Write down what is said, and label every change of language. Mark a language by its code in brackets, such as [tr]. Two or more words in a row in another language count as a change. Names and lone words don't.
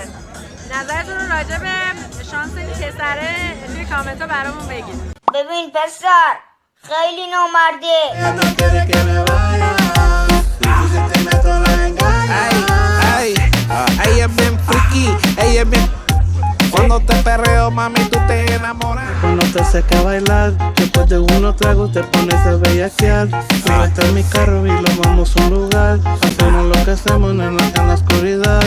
[fa] نظرتون رو راجع به شانس این پسره توی کامنت ها برامون بگید. ببین پسر خیلی نامرده. [es] Ella es bien friki, ella es bien. Cuando te perreo, mami, tú te enamoras. Cuando te seca a bailar, después de unos tragos te pones a bellaquear. Súbete en mi carro y lo vamos a un lugar. Hacemos lo que hacemos en la oscuridad.